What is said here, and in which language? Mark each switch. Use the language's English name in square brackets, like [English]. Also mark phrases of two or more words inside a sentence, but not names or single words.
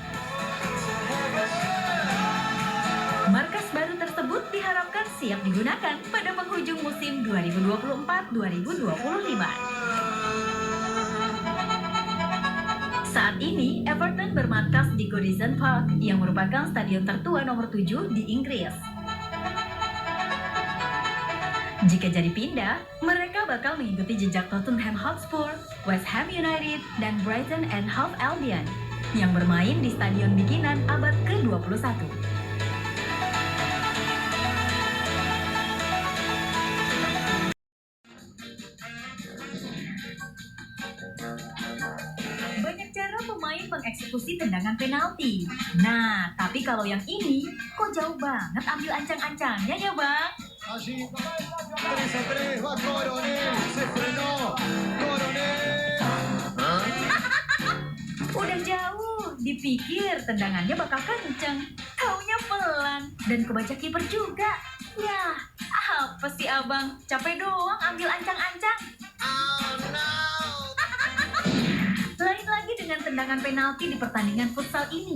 [Indonesian] Markas baru tersebut diharapkan siap digunakan pada penghujung musim 2024-2025. Saat ini, Everton bermarkas di Goodison Park, yang merupakan stadion tertua nomor 7 di Inggris. Jika jadi pindah, mereka bakal mengikuti jejak Tottenham Hotspur, West Ham United, dan Brighton and Hove Albion, yang bermain di stadion bikinan abad ke-21. Banyak cara pemain mengeksekusi tendangan penalti. Nah, tapi kalau yang ini, kok jauh banget ambil ancang-ancangnya ya, Bang? [Spanish] Allí, 3-3, va Coronel, se frenó, Coronel. [Indonesian] Udah jauh, dipikir tendangannya bakal kenceng. Taunya pelan, dan kebaca kiper juga. Yah, apa sih abang? Capek doang ambil ancang-ancang. [English] Oh no. [Indonesian] Lain lagi dengan tendangan penalti di pertandingan futsal ini.